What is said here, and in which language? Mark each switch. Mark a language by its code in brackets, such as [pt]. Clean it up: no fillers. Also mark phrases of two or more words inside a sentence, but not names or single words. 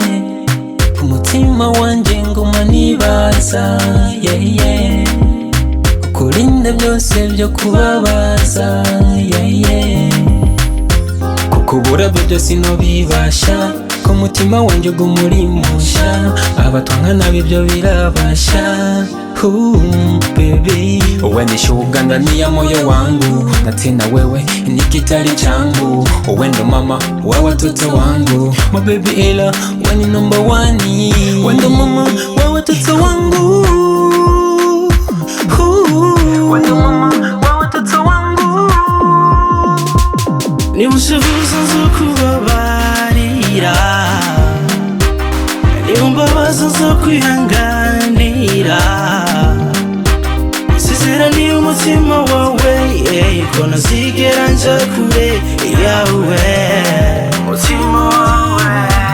[rn] Umutima wanje nguma nibaza, yeah. Kukurinda byose byo kubabaza, yeah. Kukubura byo sinobibasha, ko mutima wanje gumurimusha, abatwanga nabi byo birabasha. [sw] Baby, uwe ni shuga ndani ya moyo wangu, na tena wewe ni kitari changu, uwe ndo mama wa watoto wangu, [en] my baby [sw] ela, uwe ni [en] number one, [sw] uwe ndo mama wa watoto wangu, uwe ndo mama wa watoto wangu. [rn] nimushavuza nzokubabarira, niumbabaza nzokwihanganira, nsezeraniye umutima wawe ko ntazigera nja kure yawe, umutima wawe